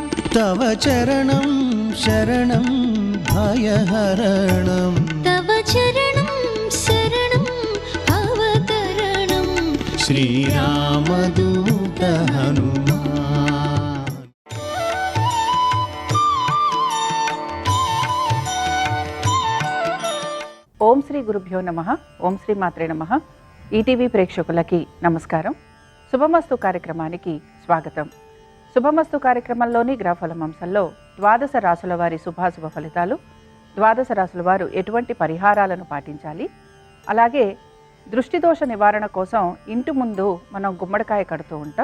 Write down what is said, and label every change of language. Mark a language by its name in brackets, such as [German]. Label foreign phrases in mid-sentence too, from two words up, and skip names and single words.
[Sanskrit] तव चरणं शरणं भयहरणं तव चरणं शरणं भवतरणं श्रीरामदूत हनुमान। ఓం శ్రీ గురుభ్యో నమః. ఓం శ్రీ మాత్రే నమః. [Telugu] ఈటీవీ ప్రేక్షకులకి నమస్కారం. శుభమస్తు కార్యక్రమానికి స్వాగతం. శుభమస్తు కార్యక్రమంలోని గ్రహఫలం అంశంలో ద్వాదశ రాశుల వారి శుభాశుభ ఫలితాలు, ద్వాదశ రాశుల వారు ఎటువంటి పరిహారాలను పాటించాలి, అలాగే దృష్టిదోష నివారణ కోసం ఇంటి ముందు మనం గుమ్మడికాయ కడుతూ ఉంటాం.